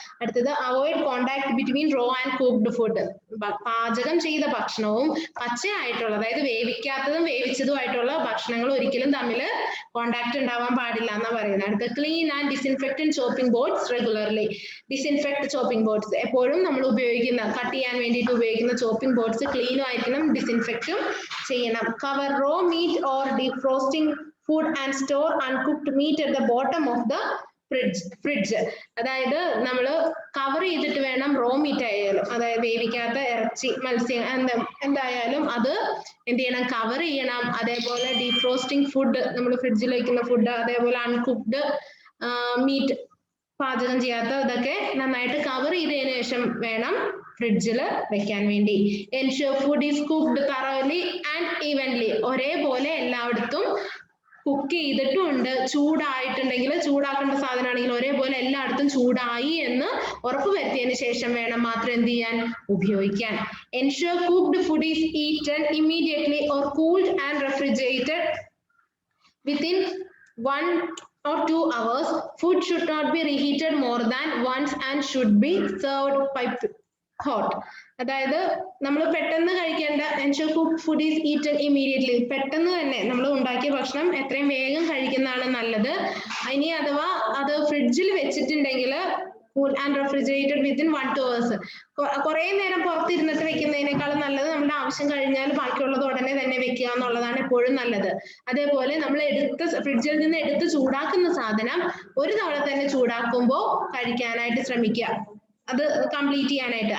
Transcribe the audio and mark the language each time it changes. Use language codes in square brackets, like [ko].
[ml] അടുത്തത് [en] Avoid contact between raw and cooked food. [ml] പാചകം ചെയ്ത ഭക്ഷണവും പച്ചയായിട്ടുള്ള, അതായത് വേവിക്കാത്തതും വേവിച്ചതുമായിട്ടുള്ള ഭക്ഷണങ്ങൾ ഒരിക്കലും തമ്മിൽ കോണ്ടാക്ട് ഉണ്ടാവാൻ പാടില്ല എന്നാ പറയുന്നത്. അടുത്ത [en] Clean and disinfect chopping boards regularly. [ml] Disinfect chopping boards എപ്പോഴും നമ്മൾ ഉപയോഗിക്കുന്ന, കട്ട് ചെയ്യാൻ വേണ്ടിയിട്ട് ഉപയോഗിക്കുന്ന ചോപ്പിംഗ് ബോർഡ്സ് ക്ലീനും ആയിരിക്കണം, ഡിസിൻഫെക്റ്റും ചെയ്യണം. [en] Cover raw meat or defrosting food and store uncooked meat at the bottom of the fridge. [ml] അതായത് നമ്മൾ കവർ ചെയ്തിട്ട് വേണം റോ മീറ്റ് ആയാലും, അതായത് വേവിക്കാത്ത ഇറച്ചി, മത്സ്യം എന്തായാലും അത് എന്ത് ചെയ്യണം? കവർ ചെയ്യണം. അതേപോലെ ഡീഫ്രോസ്റ്റിംഗ് ഫുഡ്, നമ്മൾ ഫ്രിഡ്ജിൽ വയ്ക്കുന്ന ഫുഡ്, അതേപോലെ അൺകുക്ക്ഡ് മീറ്റ്, പാചകം ചെയ്യാത്ത ഇതൊക്കെ നന്നായിട്ട് കവർ ചെയ്തതിനു ശേഷം വേണം ഫ്രിഡ്ജിൽ വെക്കാൻ വേണ്ടി. [en] Ensure food is cooked thoroughly and evenly. [ml] ഒരേപോലെ എല്ലായിടത്തും കുക്ക് ചെയ്തിട്ടുണ്ട്, ചൂടായിട്ടുണ്ടെങ്കിൽ ചൂടാക്കേണ്ട സാധനമാണെങ്കിൽ ഒരേപോലെ എല്ലായിടത്തും ചൂടായി എന്ന് ഉറപ്പുവരുത്തിയതിന് ശേഷം വേണം മാത്രം എന്ത് ചെയ്യാൻ, ഉപയോഗിക്കാൻ. [en] Ensure cooked food is eaten immediately or cooled and refrigerated within 1 or 2 hours. Food should not be reheated more than once and should be served piped hot. [ml] അതായത് നമ്മൾ പെട്ടെന്ന് കഴിക്കേണ്ട, [en] ensure cooked food is eaten immediately, [ml] പെട്ടെന്ന് തന്നെ നമ്മൾ ഉണ്ടാക്കിയ ഭക്ഷണം എത്രയും വേഗം കഴിക്കുന്നതാണ് നല്ലത്. ഇനി അഥവാ അത് ഫ്രിഡ്ജിൽ വെച്ചിട്ടുണ്ടെങ്കിൽ [en] cool and refrigerated within 1 to 2 hours. [ml] കുറേ നേരം പുറത്തിരുന്നിട്ട് വെക്കുന്നതിനേക്കാളും നല്ലത് നമ്മുടെ ആവശ്യം കഴിഞ്ഞാൽ ബാക്കിയുള്ളത് ഉടനെ തന്നെ വെക്കുക എന്നുള്ളതാണ് എപ്പോഴും നല്ലത്. അതേപോലെ നമ്മൾ ഫ്രിഡ്ജിൽ നിന്ന് എടുത്ത് ചൂടാക്കുന്ന സാധനം ഒരു തവണ തന്നെ ചൂടാക്കുമ്പോൾ കഴിക്കാനായിട്ട് ശ്രമിക്കുക, അത് കംപ്ലീറ്റ് ചെയ്യാനായിട്ട്.